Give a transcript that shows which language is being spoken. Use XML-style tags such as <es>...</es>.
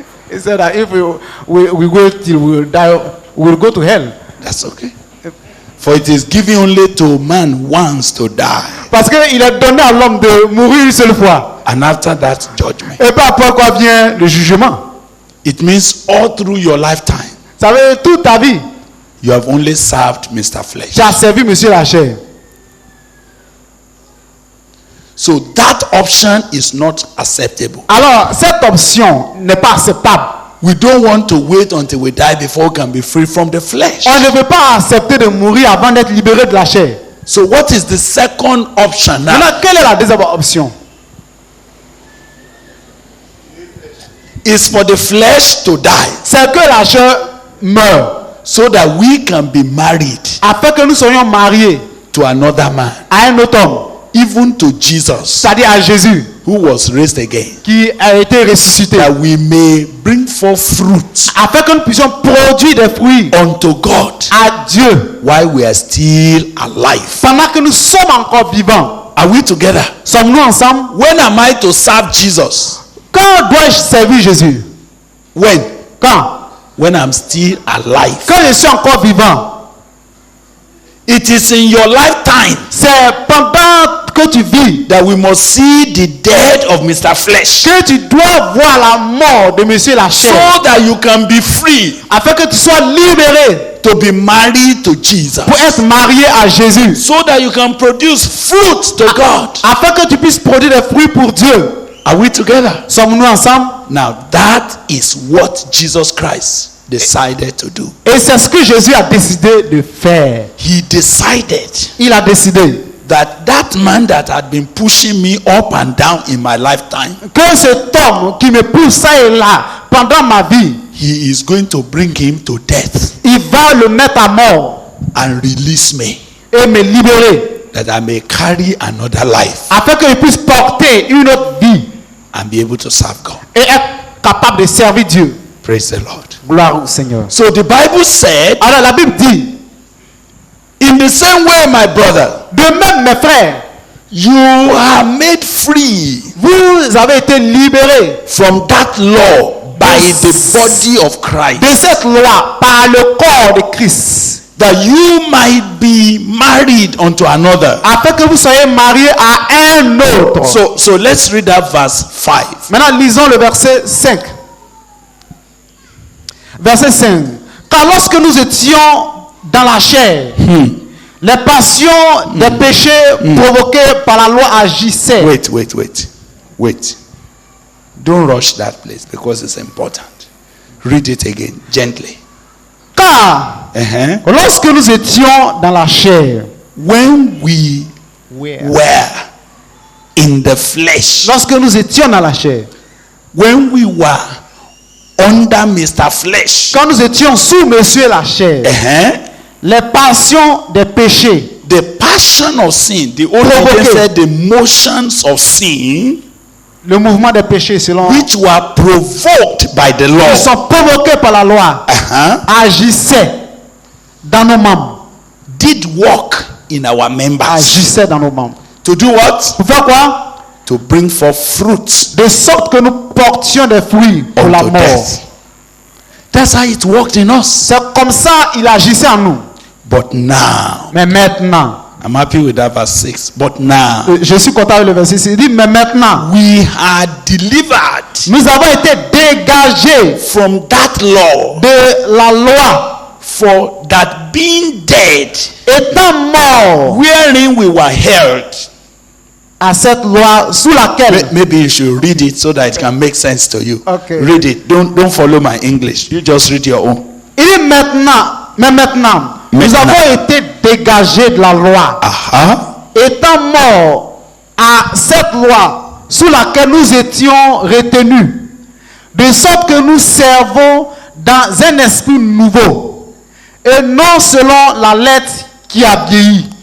<en>He said that if we wait till we die, we will go to hell. That's okay. For it is given only to man once to die,</en> <fr>Parce qu'il est donné à l'homme de mourir une seule fois.</fr> <en>and after that, judgment.</en> <fr>Et pas après quoi vient le jugement.</fr> <en>It means all through your lifetime,</en> <fr>Ça veut dire toute ta vie,</fr> <en>you have only served Mr. Flesh.</en> <fr>tu as servi monsieur la chair.</fr> <en>So that option is not acceptable.</en> <fr>Alors, cette option n'est pas acceptable.</fr> <en>We don't want to wait until we die before we can be free from the flesh.</en> <fr>On ne veut pas accepter de mourir avant d'être libéré de la chair.</fr> <en>So what is the second option now?</en> <fr>Maintenant, quelle est la deuxième option?</fr> <en>It's for the flesh to die</en> <fr>C'est que la chair meure</fr> <en>so that we can be married</en> <fr>afin que nous soyons mariés</fr> <en>to another man,</en> <fr>à un autre homme,</fr> <en>even to Jesus,</en> <fr>c'est-à-dire à Jésus,</fr> <en>who was raised again,</en> <fr>qui a été ressuscité,</fr> <en>that we may bring forth fruit</en> <fr>afin que nous puissions produire des fruits</fr> <en>unto God</en> <fr>à Dieu</fr> <en>while we are still alive.</en> <fr>pendant que nous sommes encore vivants.</fr> <en>Are we together?</en> <fr>Sommes-nous ensemble?</fr> <en>When am I to serve Jesus?</en> <fr>Quand dois-je servir Jésus?</fr> <en>When?</en> <fr>Quand?</fr> <en>When I'm still alive.</en> <fr>Quand je suis encore vivant.</fr> <en>It is in your lifetime</en> <fr>C'est pendant que tu vis,</fr> <en>that we must see the death of Mr. Flesh,</en> <fr>que tu dois voir la mort de Monsieur la chair,</fr> <en>so that you can be free</en> <fr>afin que tu sois libéré</fr> <en>to be married to Jesus,</en> <fr>pour être marié à Jésus,</fr> <en>so that you can produce fruit to God.</en> <fr>afin que tu puisses produire des fruits pour Dieu.</fr> <en>Are we together?</en> <fr>Sommes-nous ensemble?</fr> <en>Now that is what Jesus Christ decided to do.</en> <fr>Et c'est ce que Jésus a décidé de faire.</fr> <en>He decided</en> <fr>Il a décidé</fr> <en>that man that had been pushing me up and down in my lifetime,</en> <fr>que cet homme qui me pousse ça et là pendant ma vie,</fr> <en>he is going to bring him to death</en> <fr>il va le mettre à mort</fr> <en>and release me,</en> <fr>et me libérer,</fr> <en>that I may carry another life</en> <fr>afin que je puisse porter une autre vie</fr> <en>and be able to serve God.</en> <fr>et être capable de servir Dieu.</fr> <en>Praise the Lord.</en> <fr>Gloire au Seigneur.</fr> <en>So the Bible said,</en> <fr>Alors la Bible dit,</fr> <en>in the same way, my brother,</en> <fr>de même mes frères,</fr> <en>you are made free</en> <fr>vous avez été libérés</fr> <en>from that law by the body of Christ,</en> <fr>de cette loi par le corps de Christ,</fr> <en>that you might be married unto another.</en> <fr>afin que vous soyez mariés à un autre.</fr> <en>So let's read that verse 5.</en> <fr>Maintenant, lisons le verset 5. Verset 5. Car lorsque nous étions dans la chair, les passions des péchés provoqués par la loi agissaient.</fr> <en>Wait. Don't rush that place because it's important. Read it again, gently.</en> <fr>Car lorsque nous étions dans la chair,</fr> <en>When we were in the flesh,</en> <fr>lorsque nous étions dans la chair,</fr> <en>when we were under Mr. Flesh,</en> <fr>quand nous étions sous Monsieur la chair, les passions des péchés,</fr> <en>the passion of sin, the Old Testament said the motions of sin,</en> <fr>le mouvement des péchés selon</fr> <en>which were provoked by the law,</en> <fr>qui sont provoqués par la loi, agissaient dans nos membres.</fr> <en>did work in our members.</en> <fr>Agissaient dans nos membres.</fr> <en>To do what?</en> <fr>Pour faire quoi?</fr> <en>To bring forth fruits</en> <fr>De sorte que nous portions des fruits pour la</fr> <en>unto</en> <fr>mort.</fr> <en>death. That's how it worked in us.</en> <fr>C'est comme ça il agissait en nous.</fr> <en>But now,</en> <fr>Mais maintenant,</fr> <en>I'm happy with that verse 6. But now,</en> <fr>je suis content avec le verset 6. Il dit, mais maintenant,</fr> <en>we are delivered</en> <fr>nous avons été dégagés</fr> <en>from that law,</en> <fr>de la loi,</fr> <en>for that being dead,</en> <fr>étant morts</fr> <en>wherein we were held.</en> <fr>à cette loi sous laquelle.</fr> <en>Maybe you should read it so that it can make sense to you. Okay. Read it. Don't follow my English. You just read your own.</en> <fr>Il dit maintenant, nous avons été dégagés de la loi, étant morts à cette loi sous laquelle nous étions retenus, de sorte que nous servons dans un esprit nouveau et non selon la lettre qui a vieilli.</fr>